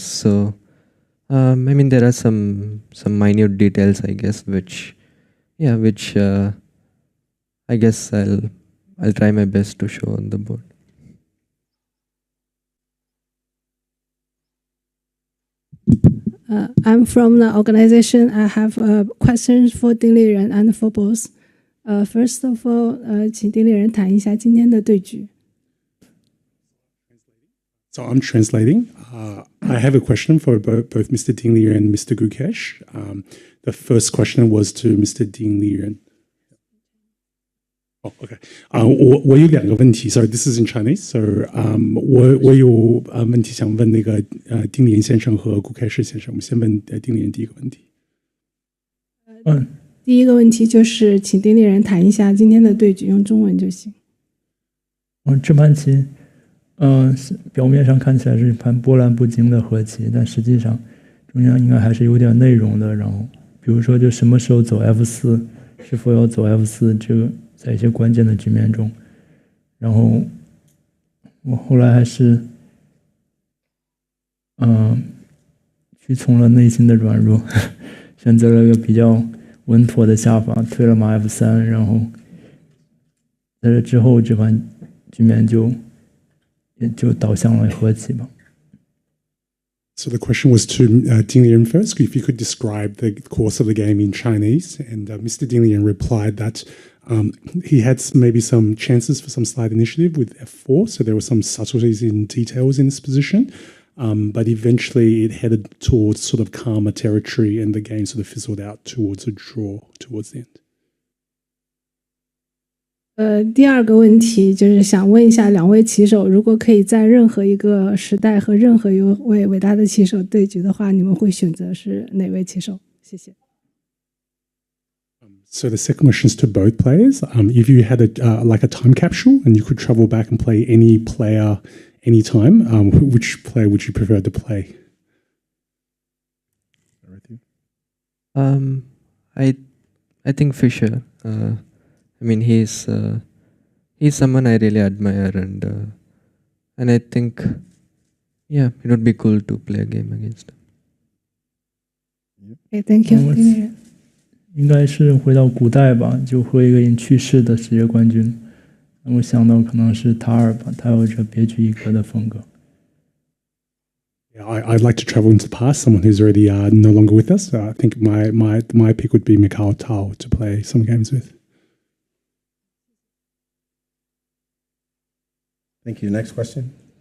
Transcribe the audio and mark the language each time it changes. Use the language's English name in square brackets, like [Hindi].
[English] So, I mean, there are some minute details, I guess, which I guess I'll try my best to show on the board. I'm from the organization. I have questions for丁立人 and for both. First of all, [Chinese] 请丁立人谈一下今天的对局。 [English] So I'm translating. I have a question for both Mr. Ding Liren and Mr. Gukesh. The first question was to Mr. Ding Liren. Oh, okay. [Chinese] 我有两个问题 [English] Sorry, this is in Chinese. [Chinese] So, 我有问题想问那个丁连先生和Gukesh先生。我们先问丁连第一个问题。第一个问题就是请丁立人谈一下今天的对局，用中文就行。这盘棋，表面上看起来是一盘波澜不惊的和棋，但实际上中间应该还是有点内容的。然后，比如说就什么时候走 F4，是否要走 F4，这个在一些关键的局面中。然后我后来还是屈从了内心的软弱，选择了一个比较稳妥的下法，推了马 F3，然后在这之后，这盘局面也就导向了和棋吧。 [English] So the question was to Ding Liren first, if you could describe the course of the game in Chinese. And Mr. Ding Liren replied that he had maybe some chances for some slight initiative with F4, so there were some subtleties in details in this position. But eventually it headed towards sort of calmer territory and the game sort of fizzled out towards a draw towards the end. [Chinese] 第二个问题就是想问一下两位棋手，如果可以在任何一个时代和任何一位伟大的棋手对局的话，你们会选择是哪位棋手？谢谢。 [English] So the second question is to both players. If you had like a time capsule and you could travel back and play any player anytime, which player would you prefer to play? I think Fischer. I mean, he's someone I really admire, and I think, yeah, it would be cool to play a game against him. Okay, thank you. [Chinese] 应该是回到古代吧，就和一个已经去世的世界冠军。我想到可能是塔尔吧，他有着别具一格的风格。 [English] Yeah, I'd like to travel into the past. Someone who's already no longer with us. I think my pick would be Mikhail Tal to play some games with. Thank you. Next question.